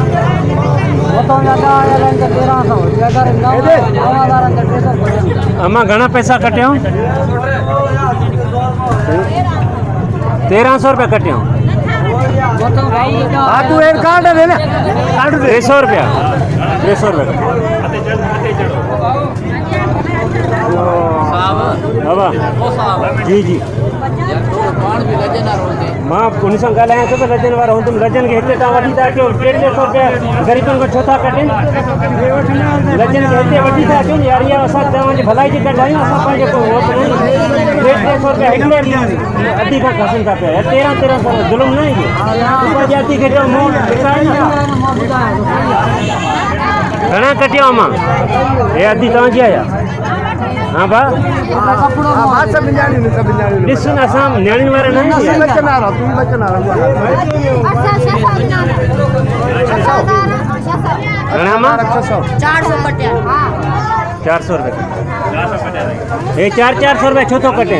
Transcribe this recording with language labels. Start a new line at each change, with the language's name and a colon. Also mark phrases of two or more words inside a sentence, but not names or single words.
Hindi: अम्मा घना पैसा कटे हो, 1300 रुपया कटे हो। तू एक कार्ड है ना, 300 रुपया, 300 रुपया बाबा जी जी।
Sindhi: मां उन सां ॻाल्हायां थो त लजन वारा हूं, तुम लजन खे हिते तव्हां वठी था अचो, 150 रुपया ग़रीबनि खां छो था कटनि? लजन खे हिते वठी था अचो यार, इहा असां तव्हांजी भलाई जी कढायूं, असां पंहिंजे को 150 रुपया हिकिड़े अधी खां खसनि था पिया। 1300 ज़ुल्म न आहे, जाती खे ॾियो मूं घणा कटियो मां, हे अधी तव्हांजी आया। हाँ बा ॾिस न, असां नियाणियुनि वारा न आहियूं। घणा मां 400 रुपया, हे 400 रुपया छो थो कटे?